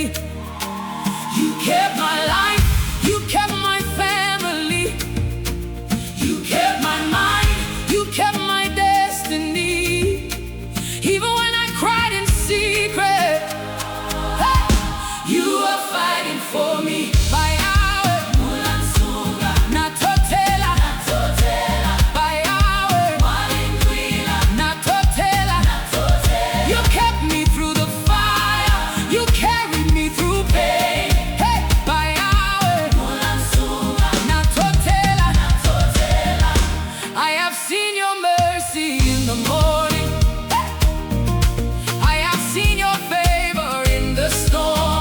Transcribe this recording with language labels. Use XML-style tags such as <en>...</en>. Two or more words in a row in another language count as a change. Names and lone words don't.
<en>You kept my life, you kept my family, you kept my mind, you kept my destiny. Even when I cried in secret, hey, you were fighting for me.</en> <bem>By Yahweh Mulansunga, natotela, natotela. By Yahweh Mulansunga, natotela, natotela.</bem> <en>You kept me through the fire, you carried me through pain.</en> <bem>Hey, by Yahweh Mulansunga, natotela, natotela.</bem> <en>I have seen your mercy in the morning. I have seen your favor in the storm.</en>